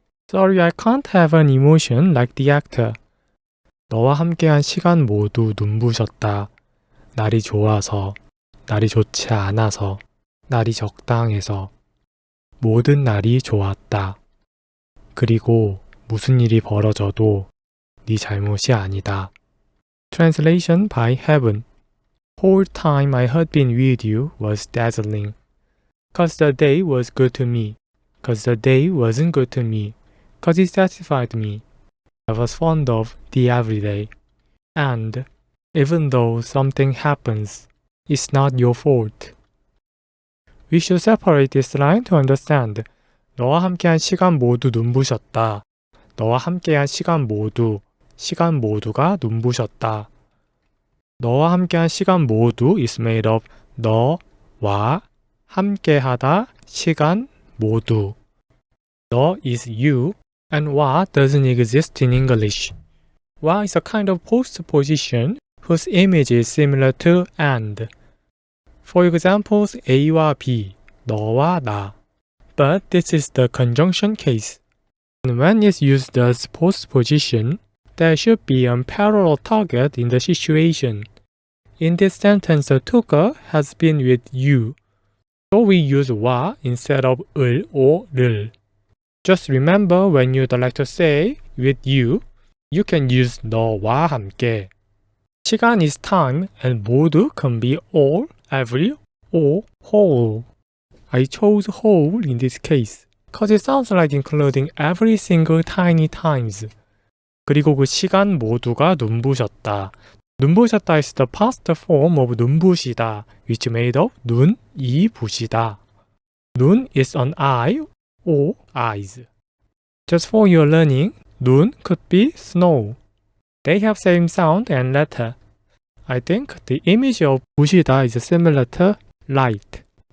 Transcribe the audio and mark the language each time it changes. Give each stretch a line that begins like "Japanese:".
English: Sorry I can't have an emotion like the actor.
Korean: 너와 함께한 시간 모두 눈부셨다. 날이 좋아서, 날이 좋지 않아서, 날이 적당해서. 모든 날이 좋았다. 그리고 무슨 일이 벌어져도 네 잘못이 아니다.
English: Translation by Heaven. Whole time I had been with you was dazzling. 'Cause the day was good to me. 'Cause the day wasn't good to me. 'Cause it satisfied me. I was fond of the everyday. And even though something happens, it's not your fault. We should separate this line to understand.
Korean: 너와 함께한 시간 모두 눈부셨다. 너와 함께한 시간 모두가 눈부셨다. 너와 함께한 시간 모두
English: is made of
Korean: 너와 함께하다 시간 모두.
English: 너 is you and 와 doesn't exist in English. 와 is a kind of postposition whose image is similar to and. For examples A와 B, 너와 나. But this is the conjunction case. And when it's used as postposition, there should be a parallel target in the situation. In this sentence, the talker has been with you, so we use 와 instead of 을 or 를. Just remember when you'd like to say with you, you can use 너와 함께. 시간 is time and 모두 can be all, every, or whole. I chose whole in this case, cause it sounds like including every single tiny times.
Korean: 그리고 그 시간 모두가 눈부셨다.
English: 눈부셨다 is the past form of 눈부시다, which made of 눈이 부시다. 눈 is an eye or eyes. Just for your learning, 눈 could be snow. They have same sound and letter. I think the image of 부시다 is similar to light.